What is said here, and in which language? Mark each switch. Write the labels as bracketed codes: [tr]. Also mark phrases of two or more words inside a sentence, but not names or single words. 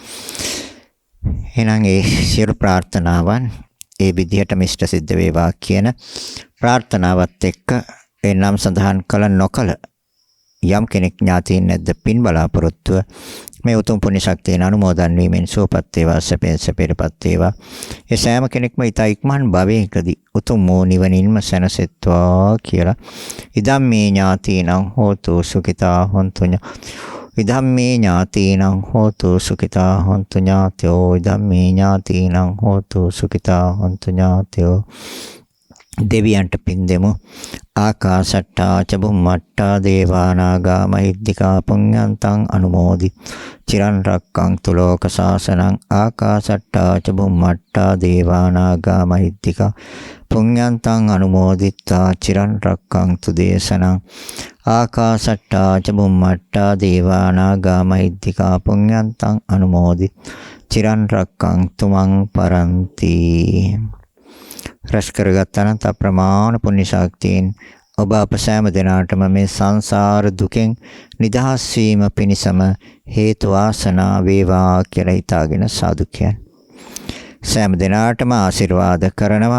[si] එහෙනම් ඒ සියලු ප්‍රාර්ථනාවන් ඒ විදිහටම ඉෂ්ට සිද්ධ වේවා කියන ප්‍රාර්ථනාවත් එක්ක ඒ නම් සඳහන් කළ නොකළ යම් කෙනෙක් ඥාතීන් නැද්ද පින් බලාපොරොත්තුව මේ උතුම් පුණ්‍ය ශක්තියෙන් අනුමෝදන් වීමෙන් සුවපත් වේවා, සැපෙන් සැපයටපත් වේවා. ඒ සෑම කෙනෙක්ම ඊට ඉක්මන් භවයකදී උතුම් වූ නිවනින්ම සැනසෙත්වා කියලා [pi] ඉදම්මේ ඥාතීනං හෝතු සුඛිතා හොන්තු ඉදම්මේ ඥාතීනං හෝතු සුඛිතා හොන්තු ඥාතයෝ ඉදම්මේ ඥාතීනං හෝතු සුඛිතා හොන්තු ඥාතයෝ. [si] දෙවියන්ට පින් දෙමු. [pi] ආකාශට්ටා ච බුම්මට්ටා දේවානාගා මහිද්దికා පුඤ්ඤන්තං අනුමෝදි චිරන් රක්ඛන්තු ලෝක සාසනං. ආකාශට්ටා ච බුම්මට්ටා දේවානාගා මහිද්దికා පුඤ්ඤන්තං අනුමෝදිත්වා චිරන් රක්ඛන්තු දේශනං. ආකාශට්ටා ච බුම්මට්ටා දේවානාගා මහිද්దికා පුඤ්ඤන්තං අනුමෝදි චිරන් රක්ඛන්තු මං පරන්ති. [si] රැස් කරගත් අනන්ත අප්‍රමාණ පුණ්‍ය ශක්තියෙන් ඔබ අප සෑම දිනාටම මේ සංසාර දුකෙන් නිදහස් වීම පිණිසම හේතු වාසනා වේවා කියලා හිතාගෙන සාදු කියන්න. සෑම දිනාටම ආශිර්වාද කරනවා.